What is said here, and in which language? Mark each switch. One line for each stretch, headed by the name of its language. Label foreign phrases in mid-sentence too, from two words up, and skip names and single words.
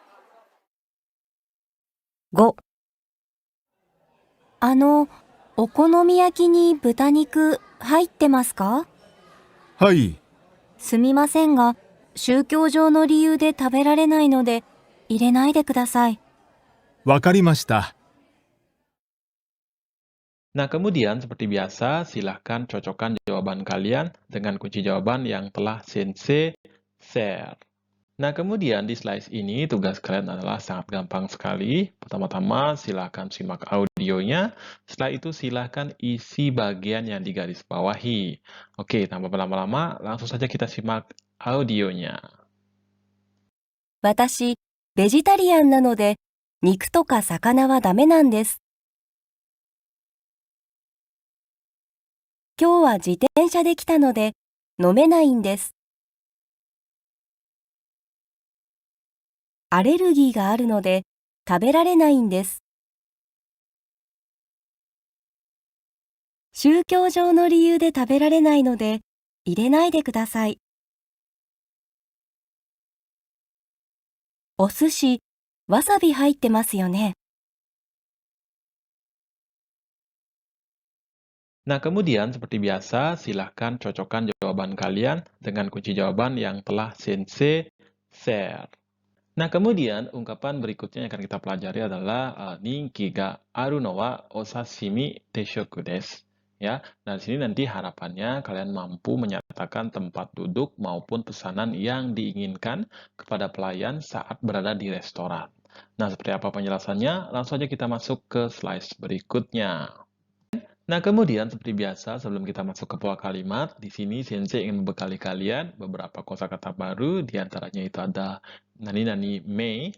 Japanese: 5、お好み焼きに豚肉入ってますか？はい。すみませんが、宗教上の理由で食べられないので、入れないでください。わかりました。
Indonesian: Nah, kemudian seperti biasa, silahkan cocokkan jawaban kalian dengan kunci jawaban yang telah Sensei share. Nah, kemudian di slide ini tugas kalian adalah sangat gampang sekali. Pertama-tama silahkan simak audionya, setelah itu silahkan isi bagian yang digarisbawahi. Oke, tanpa berlama-lama, langsung saja kita simak audionya.
Japanese: 私、ベジタリアンなので、肉とか魚はダメなんです。今日は自転車で来たので、 飲めないんです。アレルギーがあるので食べられないんです。宗教上の理由で食べられないので入れないでください。お寿司、わさび入ってますよね。
Indonesian: Nah, kemudian seperti biasa, silahkan cocokkan jawaban kalian dengan kunci jawaban yang telah Sensei share. Nah, kemudian ungkapan berikutnya yang akan kita pelajari adalah
Japanese: 人気があるのはお刺身定食です.
Indonesian: Ya, nah di sini nanti harapannya kalian mampu menyatakan tempat duduk maupun pesanan yang diinginkan kepada pelayan saat berada di restoran. Nah, seperti apa penjelasannya? Langsung saja kita masuk ke slide berikutnya. Nah, kemudian seperti biasa, sebelum kita masuk ke pola kalimat, di sini Sensei ingin membekali kalian beberapa kosakata baru, di antaranya itu ada
Japanese: 何々名.